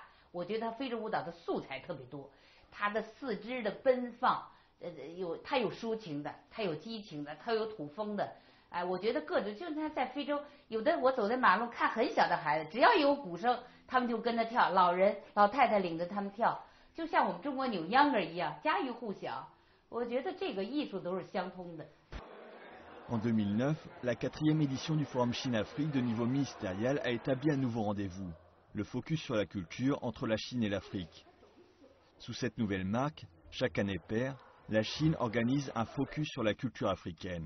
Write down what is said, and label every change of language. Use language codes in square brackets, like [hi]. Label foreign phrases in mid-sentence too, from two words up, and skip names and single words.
[zh] 我觉得他非洲舞蹈的素材特别多，他的四肢的奔放，他有抒情的，他有激情的，他有土风的。哎，我觉得各种，就是他在非洲，有的我走在马路看很小的孩子，只要有鼓声，他们就跟着跳，老太太领着他们跳，就像我们中国扭秧歌一样，家喻户晓。我觉得这个艺术都是相通的。 [fr] En 2009, la 4e édition du Forum Chine-Afrique de niveau ministériel a établi un nouveau rendez-vous, le focus sur la culture entre la Chine et l'Afrique. Sous cette nouvelle marque, chaque année paire, la Chine organise un focus sur la culture africaine.